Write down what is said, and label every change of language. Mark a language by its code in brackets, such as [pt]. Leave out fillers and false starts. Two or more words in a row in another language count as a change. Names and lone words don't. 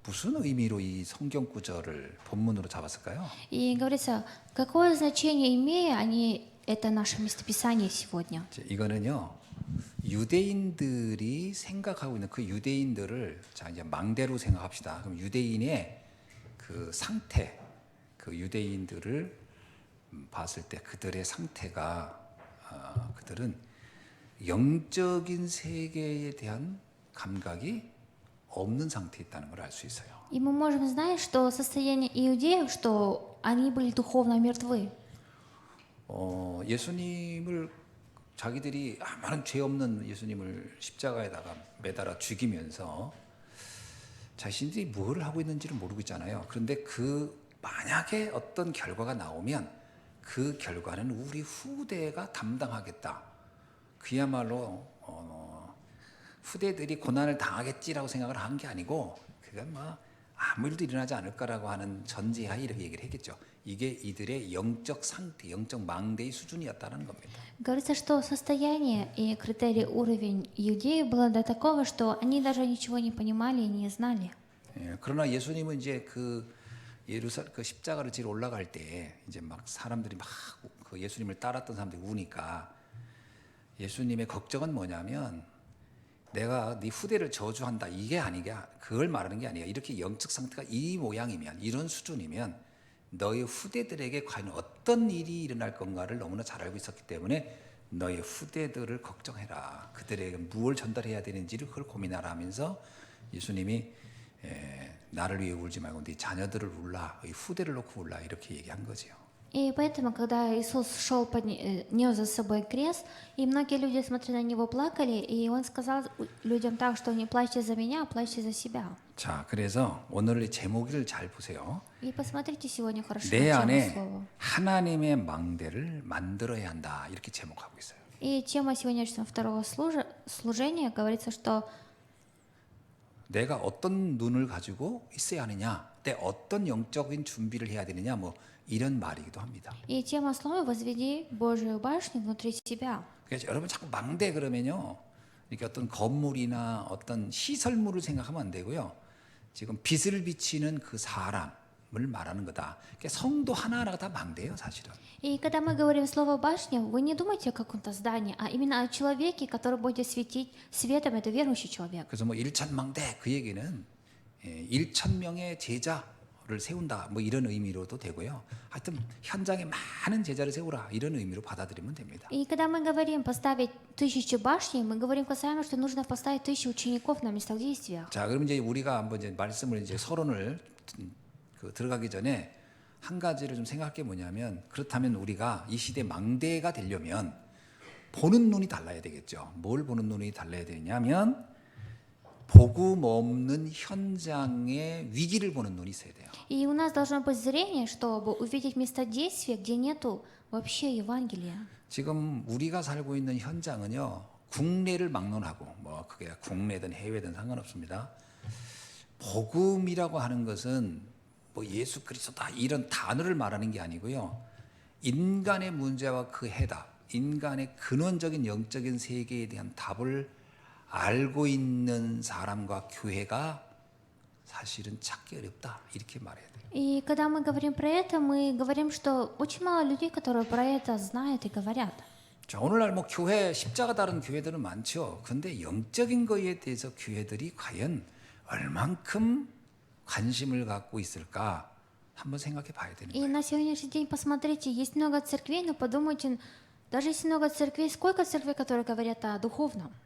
[ko] 무슨 의미로 이 성경 구절을 본문으로 잡았을까요? [ru] И говорится, какое значение имея они это наше местописание сегодня. [ko] 이거는요. 유대인들이 생각하고 있는 그 유대인들을 자 이제 망대로 생각합시다. 그럼 유대인의 그 상태, 그 유대인들을 봤을 때 그들의 상태가 그들은 영적인 세계에 대한 감각이 없는 상태에 있다는 걸 알 수 있어요. [ru] И мы можем знать, что состояние иудеев, что они были духовно мертвы. [ko] 예수님을 자기들이 아무런 죄 없는 예수님을 십자가에다가 매달아 죽이면서 자신들이 뭘 하고 있는지를 모르고 있잖아요. 그런데 그 만약에 어떤 결과가 나오면 그 결과는 우리 후대가 담당하겠다. 그야말로 후대들이 고난을 당하겠지라고 생각을 한 게 아니고 그건 뭐 아무 일도 일어나지 않을까라고 하는 전제하에 이렇게 얘기를 했겠죠. 이게 이들의 영적 상태, 영적 망대의 수준이었다는 겁니다. [ru] Говорится, что состояние и критерий уровень иудеев было до такого, что они даже ничего не понимали и не знали. [ko] 그러나 예수님은 이제 그 그 십자가를 지러 올라갈 때 이제 막 사람들이 막 그 예수님을 따랐던 사람들이 우니까 예수님의 걱정은 뭐냐면 내가 네 후대를 저주한다 이게 아니게 그걸 말하는 게 아니야. 이렇게 영적 상태가 이 모양이면 이런 수준이면 너희 후대들에게 과연 어떤 일이 일어날 건가를 너무나 잘 알고 있었기 때문에 너희 후대들을 걱정해라. 그들에게 무엇을 전달해야 되는지를 그걸 고민하라 하면서 예수님이 나를 위해 울지 말고 네 자녀들을 울라, 이 후대를 놓고 울라 이렇게 얘기한 거지요. [ru] И поэтому, когда Иисус шел, нес за собой крест, и многие люди, смотря на него, плакали, и он сказал людям так, что не плачьте за меня, а плачьте за себя. [ko] 자, 그래서 오늘의 제목을 잘 보세요. [ru] И посмотрите сегодня хорошо [ko] 내 [ru] на тему [ko] 안에 [ru] слова. [ko] 하나님의 망대를 만들어야 한다 이렇게 제목하고 있어요. [ru] И тема сегодняшнего второго служения говорится, что [ko] 내가 어떤 눈을 가지고 있어야 하느냐, 때 어떤 영적인 준비를 해야 되느냐, 뭐 이런 말이기도 합니다. [ru] и тема слова «Возведи Божию башню внутри себя». [ko] 그래서 여러분 자꾸 망대 그러면요, 이렇게 어떤 건물이나 어떤 시설물을 생각하면 안 되고요. 지금 빛을 비치는 그 사람을 말하는 거다. 그러니까 성도 하나하나가 다 망대예요, 사실은. [ru] И когда мы говорим слово «башня», вы не думайте о каком-то здании, а именно о человеке, который будет светить светом, это верующий человек. [ko] 그래서 뭐 1,000망대 그 얘기는 1,000명의 제자를 세운다 뭐 이런 의미로도 되고요. 하여튼 현장에 많은 제자를 세우라 이런 의미로 받아들이면 됩니다. [ru] И когда мы говорим поставить 1000 башней, мы говорим касаемо, что нужно поставить 1000 учеников на местах действия. [ko] 자, 그럼 이제 우리가 한번 이제 말씀을 이제 서론을 들어가기 전에 한 가지를 좀 생각할 게 뭐냐면 그렇다면 우리가 이 시대 망대가 되려면 보는 눈이 달라야 되겠죠. 뭘 보는 눈이 달라야 되냐면 복음 없는 현장의 위기를 보는 눈이 있어야 돼요. [ru] И у нас должно быть зрение, чтобы увидеть места действия, где нету вообще Евангелия. [ko] 지금 우리가 살고 있는 현장은요. 국내를 막론하고 뭐 그게 국내든 해외든 상관없습니다. 복음이라고 하는 것은 뭐 예수 그리스도다 이런 단어를 말하는 게 아니고요. 인간의 문제와 그 해답, 인간의 근원적인 영적인 세계에 대한 답을 알고 있는 사람과 교회가 사실은 찾기 어렵다 이렇게 말해야 돼요. [ru] И когда мы говорим про это, мы говорим, что очень мало людей, которые про это знают и говорят. [ko] 자, 오늘날 뭐 교회 십자가 다른 교회들은 많죠. 근데 영적인 거에 대해서 교회들이 과연 얼만큼 관심을 갖고 있을까 한번 생각해 봐야 되는 [ru] И [ko] 거예요. [ru] на сегодняшний день посмотрите, есть много церквей, но подумайте, даже если много церквей, сколько церквей, которые говорят о духовном?